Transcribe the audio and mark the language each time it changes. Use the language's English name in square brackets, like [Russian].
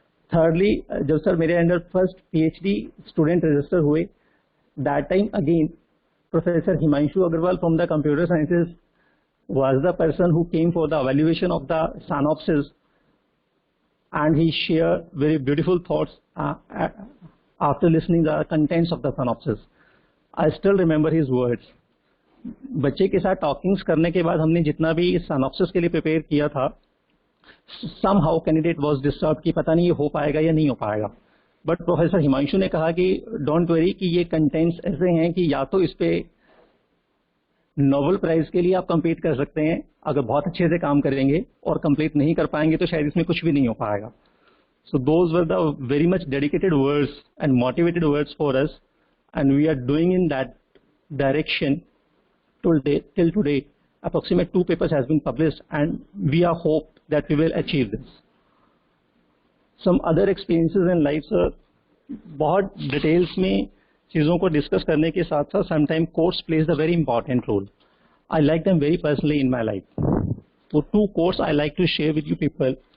[English] Thirdly, [Hindi] जब sir मेरे under first PhD student register हुए, [English] that time again Professor Himanshu Agarwal from the computer sciences was the person who came for the evaluation of the synopsis, and he shared very beautiful thoughts after listening the contents of the synopsis. I still remember his words. [Hindi] बच्चे के साथ टॉकिंग्स करने के बाद हमने जितना भी synopsis के लिए प्रिपेयर किया था, somehow कैंडिडेट वाज डिस्टर्ब कि पता नहीं ये हो पाएगा या नहीं हो पाएगा, बट प्रोफेसर हिमांशु ने कहा कि [English] don't worry [Hindi] कि ये कंटेंट्स ऐसे हैं कि या तो इस पे नोबेल प्राइज के लिए आप कंपीट कर सकते हैं अगर बहुत अच्छे से काम करेंगे, और कंप्लीट नहीं कर पाएंगे तो शायद इसमें कुछ भी नहीं हो पाएगा। [English] So those were the very much dedicated words and motivated words for us, and we are doing in that direction till today. Approximate 2 papers has been published, and we are hope that we will achieve this. Some other experiences in life, sir, [Hindi] बहुत details में चीज़ों को discuss करने के साथ साथ [English] Sometime course plays the very important role. I like them very personally in my life. So 2 quotes I like to share with you people.